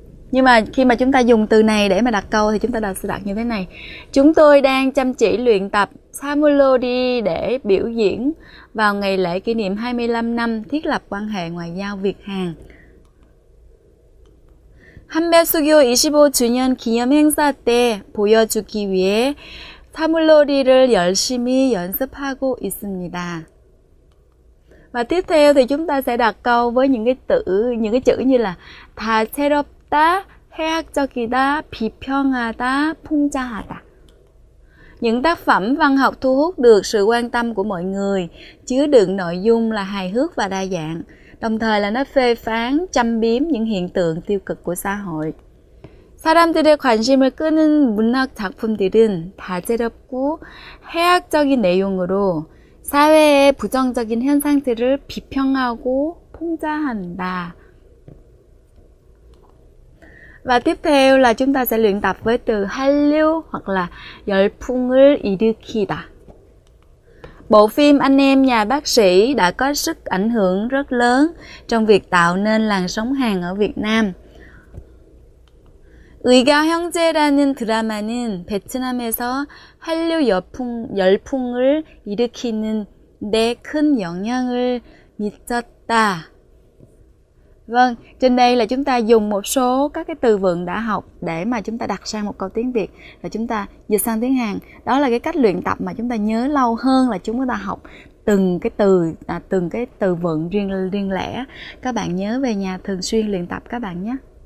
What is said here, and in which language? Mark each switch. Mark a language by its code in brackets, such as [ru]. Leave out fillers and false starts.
[vi] Nhưng mà khi mà chúng ta dùng từ này để mà đặt câu thì chúng ta sẽ đặt như thế này. Chúng tôi đang chăm chỉ luyện tập Samulodi để biểu diễn vào ngày lễ kỷ niệm 25 năm thiết lập quan hệ ngoại giao Việt-Hàn. [ko] 한배수교 25주년 기념 행사 때 보여주기 위해 사물놀이를 열심히 연습하고 있습니다. [vi] Và tiếp theo thì chúng ta sẽ đặt câu với những cái chữ như là [ko] 다채롭다, 해학적이다, 비평하다, 풍자하다. [vi] Những tác phẩm văn học thu hút được sự quan tâm của mọi người, chứa đựng nội dung là hài hước và đa dạng, đồng thời là nó phê phán, châm biếm những hiện tượng tiêu cực của xã hội. [ko] 사람들의 관심을 끄는 문학 작품들은 다채롭고 해학적인 내용으로 사회의 부정적인 현상들을 비평하고 풍자한다. [vi] Và tiếp theo là chúng ta sẽ luyện tập với từ 한류 hoặc là [ko] 열풍을 일으키다. [vi] Bộ phim Anh em nhà bác sĩ đã có sức ảnh hưởng rất lớn trong việc tạo nên làn sóng Hàn ở Việt Nam. [ko] 의가 형제라는 드라마는 베트남에서 한류 열풍을 일으키는 데 큰 영향을 미쳤다. [vi] Vâng, trên đây là chúng ta dùng một số các cái từ vựng đã học để mà chúng ta đặt sang một câu tiếng Việt và chúng ta dịch sang tiếng Hàn. Đó là cái cách luyện tập mà chúng ta nhớ lâu hơn là chúng ta học từng cái từ vựng riêng lẻ. Các bạn nhớ về nhà thường xuyên luyện tập các bạn nhé.